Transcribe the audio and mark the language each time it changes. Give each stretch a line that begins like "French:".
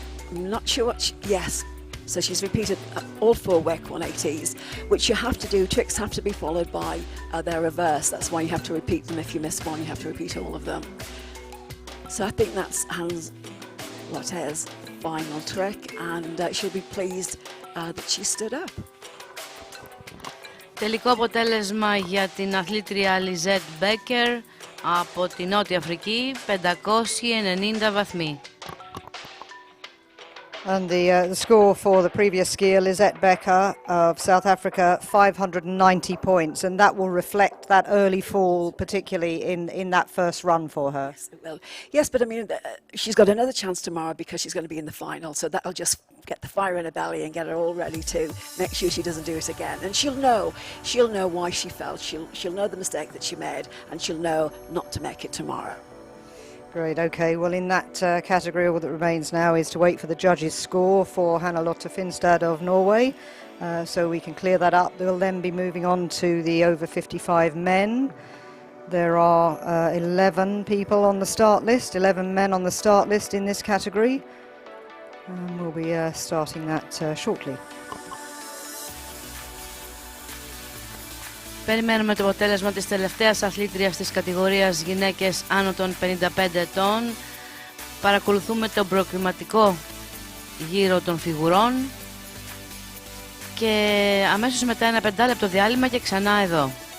English: I'm not sure what yes. So she's repeated all 4 work 180s, which you have to do. Tricks have to be followed by their reverse. That's why you have to repeat them. If you miss one, you have to repeat all of them. So I think that's Hanne-Lotte's final trick, and she'll be pleased that she stood up.
Greek: Τελικό αποτέλεσμα για την αθλήτρια Λιζέτ Μπέκερ από τη Νότια Αφρική, 590 βαθμοί.
English: And the score for the previous skier, Lizette Becker of South Africa, 590 points. And that will reflect that early fall, particularly in that first run for her. Yes, it will. Yes, but I mean, she's got another chance tomorrow because she's going to be in the final. So that'll just get the fire in her belly and get her all ready to make sure she doesn't do it again. And she'll know why she fell. She'll know the mistake that she made, and she'll know not to make it tomorrow. Great, okay. Well, in that category, all that remains now is to wait for the judges' score for Hanne-Lotte Finstad of Norway. So we can clear that up. We'll then be moving on to the over 55 men. There are 11 people on the start list, 11 men on the start list in this category. And we'll be starting that shortly.
Greek: Περιμένουμε το αποτέλεσμα της τελευταίας αθλήτριας της κατηγορίας γυναίκες άνω των 55 ετών. Παρακολουθούμε τον προκριματικό γύρο των φιγουρών και αμέσως μετά ένα 5 λεπτό διάλειμμα και ξανά εδώ.